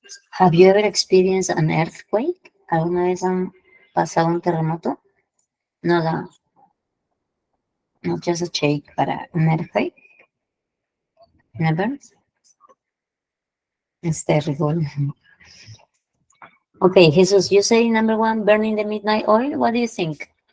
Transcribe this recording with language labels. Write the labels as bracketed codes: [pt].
[en] Have you ever experienced an earthquake? [es] ¿Alguna vez han pasado un terremoto? [en] No, not just a shake, but an earthquake? Never? It's terrible. Okay, Jesus, you say number one, burning the midnight oil. What do you think?